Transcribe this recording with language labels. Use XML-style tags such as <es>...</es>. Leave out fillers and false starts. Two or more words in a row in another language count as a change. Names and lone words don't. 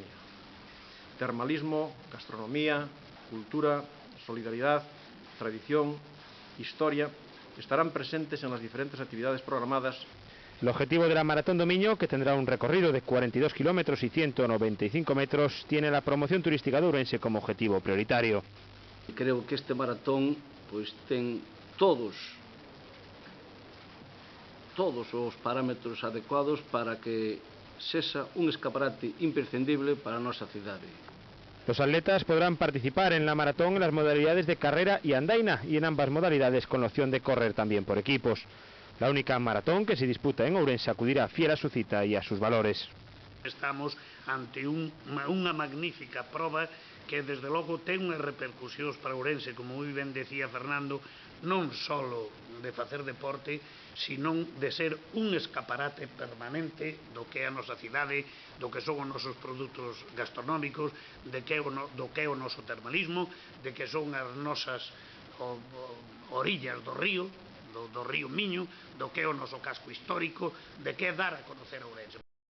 <es>Termalismo, gastronomía, cultura, solidaridad, tradición, historia estarán presentes en las diferentes actividades programadas. El objetivo de la Maratón do Miño, que tendrá un recorrido de 42 kilómetros y 195 metros, tiene la promoción turística de Ourense como objetivo prioritario.</es> <gl>Creo que este maratón ten todos os parámetros adecuados para que sexa un escaparate imprescindible para a nosa cidade.</gl> <es>Los atletas podrán participar en la maratón en las modalidades de carrera y andaina, y en ambas modalidades con la opción de correr también por equipos. La única maratón que se disputa en Ourense acudirá fiel a su cita y a sus valores.</es> <gl>Estamos ante unha magnífica proba que desde logo ten unhas repercusións para Ourense, como moi ben decía Fernando, non só de facer deporte, sino de ser un escaparate permanente do que é a nosa cidade, do que son os nosos produtos gastronómicos, do que é o noso termalismo, de que son as nosas orillas do río Miño, do que é o noso casco histórico, de que é dar a conocer a Ourense.</gl>